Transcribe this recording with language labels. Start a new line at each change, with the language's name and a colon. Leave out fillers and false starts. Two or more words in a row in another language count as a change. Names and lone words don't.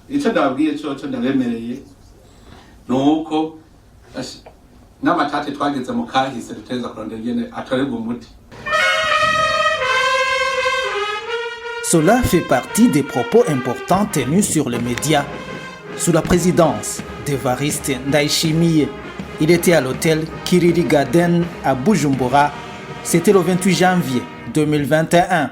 Rundi: icyo ndababwiye cyo ndabemereye nuko n'amatate twageze mu kahise duteza kurondera ingene atorerwa umuti.
French: Cela fait partie des propos importants tenus sur les médias sous la présidence d'Evariste Ndayishimiye. Il était à l'hôtel Kiriri Garden à Bujumbura. C'était le 28 janvier 2021.